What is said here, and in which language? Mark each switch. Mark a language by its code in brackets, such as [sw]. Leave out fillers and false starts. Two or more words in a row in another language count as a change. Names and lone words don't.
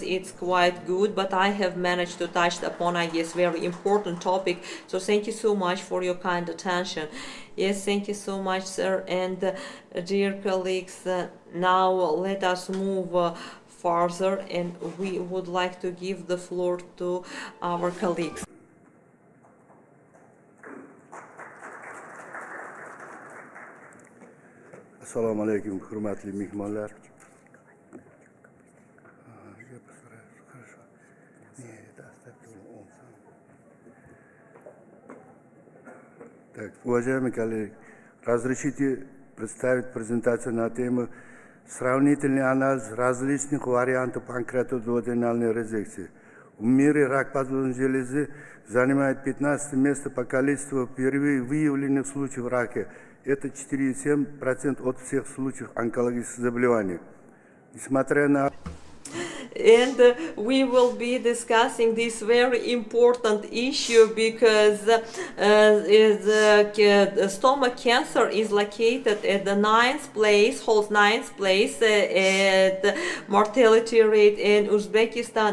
[en] It's quite good, but I have managed to touch upon, I guess, very important topic. So thank you so much for your kind attention. Yes, thank you so much, sir. And dear colleagues, now let us move further, and we would like to give the floor to our colleagues. [uz] Assalomu alaykum, hurmatli mehmonlar. [ru] Так, уважаемые коллеги, разрешите представить презентацию на тему «Сравнительный анализ различных вариантов панкреатодуоденальной резекции». В мире рак подвздошной железы занимает 15 место по количеству впервые выявленных случаев рака. Это 4,7% от всех случаев онкологических заболеваний. Несмотря на... [en] And we will be discussing this very important issue because stomach cancer is located at the 9th place, holds 9th place at mortality rate in Uzbekistan.